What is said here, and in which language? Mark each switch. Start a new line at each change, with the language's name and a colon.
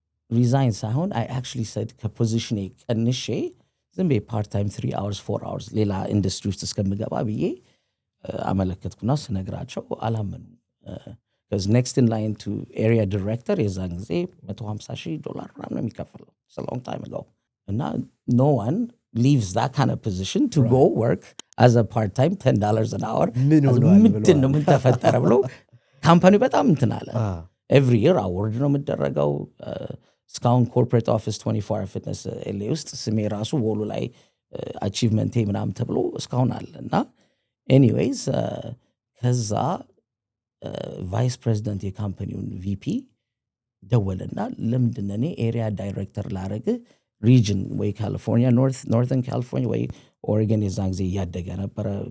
Amharic: ሪዛይን ሳይሆን
English: I actually said
Amharic: ከፖዚሽኔ ቀንሼ ዝም ብዬ ፓርት ታይም 3 hours 4 hours ሌላ ኢንዱስትሪ ውስጥ እስከምገባ ብዬ አመለከትኩና ስነግራቸው አላመኑ።
English: because next in line to area director
Amharic: የዛን ጊዜ $150,000 ምናምን ነው የሚከፈለው.
English: It's a long time ago. እና no one leaves that kind of position to go work as a part time $10 an hour.
Amharic: ምንድን ነው ምን ተፈጠረ ብሎ ካምፓኒው በጣም እንትን አለ። ኤቭሪ ይር አዋርድ ነው የምደረገው። እስካሁን ኮርፖሬት ኦፊስ 24 ፊትነስ ኤልኤ ውስጥ ስሜ ራሱ ወሉ ላይ አቺቭመንቴ ምናምን ተብሎ እስካሁን አለ እና ኤኒዌይዝ ከዛ ቫይስ ፕሬዚደንት የካምፓኒውን ቪፒ ደወለና ለምንድን እኔ ኤሪያ ዳይሬክተር ላረግ ሪጅን ወይ ካሊፎርኒያ ኖርዘርን ካሊፎርኒያ ወይ ኦሬገን የዛን ጊዜ እያደገ ነበረ